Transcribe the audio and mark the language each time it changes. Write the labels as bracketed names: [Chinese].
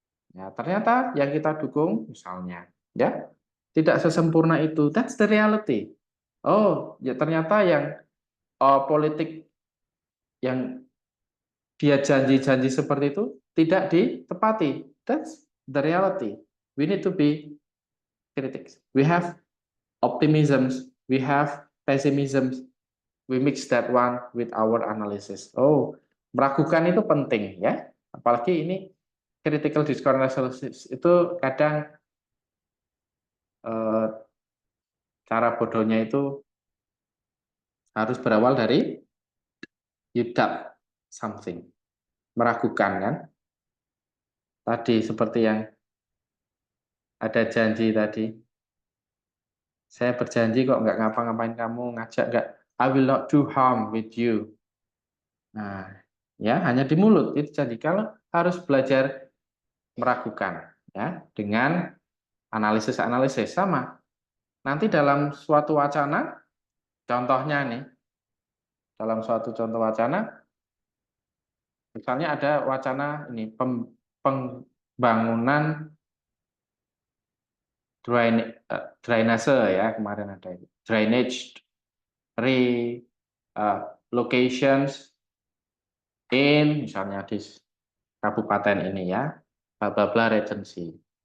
[Indonesian] Ya, ternyata yang kita dukung misalnya ya tidak sesempurna itu. [English] That's the reality. [Indonesian] Oh, ya ternyata yang politik yang dia janji-janji seperti itu tidak ditepati. [English] That's the reality. We need to be critics. We have optimisms, we have pessimisms. We mix that one with our analysis. [Indonesian] Oh, meragukan itu penting ya. Apalagi ini critical discourse analysis itu kadang cara bodohnya itu harus berawal dari [English] you doubt something, [Indonesian] meragukan kan. Tadi seperti yang ada janji tadi. Saya berjanji kok nggak ngapa-ngapain kamu, ngajak nggak. [English] I will not do harm with you. [Indonesian] Nah, ya hanya di mulut itu janji. Kalau harus belajar meragukan, ya dengan analisis sama. Nanti dalam suatu wacana, contohnya nih, dalam suatu contoh wacana, misalnya ada wacana ini pembangunan drainase ya kemarin ada [English] drainage locations in [Indonesian] misalnya di kabupaten ini ya bla bla bla regency.